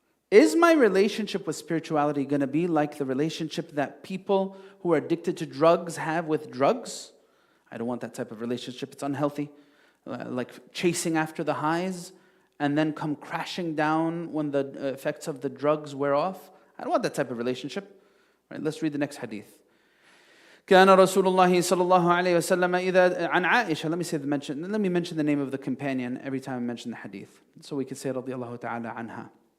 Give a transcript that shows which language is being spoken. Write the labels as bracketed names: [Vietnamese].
[English] Is my relationship with spirituality going to be like the relationship that people who are addicted to drugs have with drugs? I don't want that type of relationship. It's unhealthy. Like chasing after the highs and then come crashing down when the effects of the drugs wear off. I don't want that type of relationship. Right, let's read the next hadith. [Arabic] كان رسول الله صلى الله عليه وسلم إذا عن عائشة. [English] Let me mention the name of the companion every time I mention the hadith, so we can say [Arabic] رضي الله تعالى عنها.